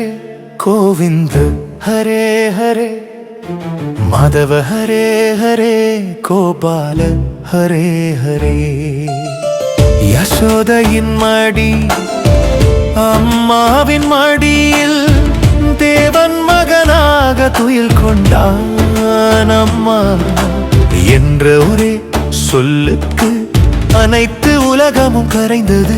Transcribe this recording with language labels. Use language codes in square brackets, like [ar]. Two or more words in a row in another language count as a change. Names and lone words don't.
[sa] गोविंद हरे हरे माधव हरे हरे गोपाल हरे हरे [ta] யசோதையின் மடி அம்மாவின் மடியில் தேவன் மகனாக துயில் கொண்டான். அம்மா என்ற ஒரே சொல்லுக்கு அனைத்து உலகமும் கரைந்தது.